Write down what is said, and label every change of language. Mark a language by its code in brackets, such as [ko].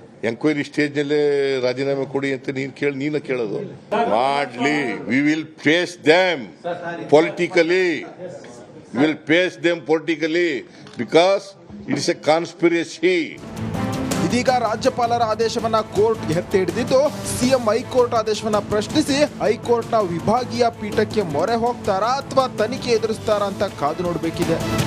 [kn] Enquiry ಸ್ಟೇಜ್ನಲ್ಲೇ ರಾಜೀನಾಮೆ ಕೊಡಿ ಅಂತ ನೀನು ಕೇಳೋದು. [en] ಮಾಡ್ಲಿ, we will face them politically. will face them politically because it is a conspiracy. [kn] ಇದೀಗ ರಾಜ್ಯಪಾಲರ ಆದೇಶವನ್ನ ಕೋರ್ಟ್ ಎತ್ತಿ ಹಿಡಿದಿದ್ದು ಸಿಎಂ ಹೈಕೋರ್ಟ್ ಆದೇಶವನ್ನ ಪ್ರಶ್ನಿಸಿ ಹೈಕೋರ್ಟ್ನ ವಿಭಾಗೀಯ ಪೀಠಕ್ಕೆ ಮೊರೆ ಹೋಗ್ತಾರಾ ಅಥವಾ ತನಿಖೆ ಎದುರಿಸ್ತಾರಾ ಅಂತ ಕಾದು ನೋಡಬೇಕಿದೆ.